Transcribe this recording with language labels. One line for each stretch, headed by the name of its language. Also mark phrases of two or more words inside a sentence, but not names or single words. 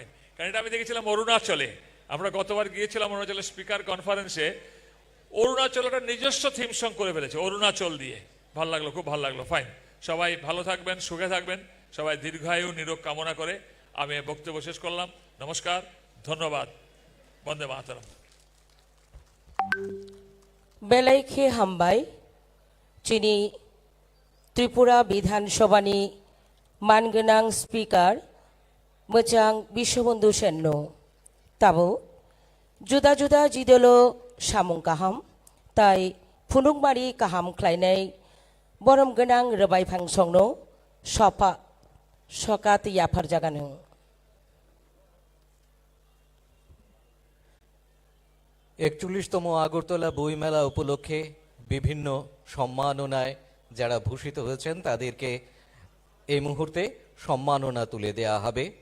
Bangla: কারণ এটা আমি দেখেছিলাম অরুণাচলে, আমরা গতবার গিয়েছিলাম অরুণাচলের
English: speaker conference,
Bangla: অরুণাচল একটা নিজস্ব
English: theme song
Bangla: করে ফেলেছে অরুণাচল দিয়ে। ভালো লাগলো, খুব ভালো লাগলো, ফাইন। সবাই ভালো থাকবেন, সুখে থাকবেন, সবাই দীর্ঘায়ু নিরোগ কামনা করে আমি বক্তব্য শেষ করলাম। নমস্কার, ধন্যবাদ, বন্দে মাতরম।
Kok Borok: बेलायखे हामबाय चिनी त्रिपुरा विधानसभानि मानगोनां स्पिकार मोजां बिश्वबन्धु सेननो ताबो जुदा जुदा जिदोलो सामुं गाहाम ताई फुनुंमारि गाहाम ख्लायनाय बरम गोनां रबाय फांसंनो सफा सकात याफार जागानो।
Bangla: ৪১তম আগরতলা বইমেলা উপলক্ষে বিভিন্ন সম্মাননায় যারা ভূষিত হয়েছেন তাদেরকে এই মুহূর্তে সম্মাননা তুলে দেয়া হবে।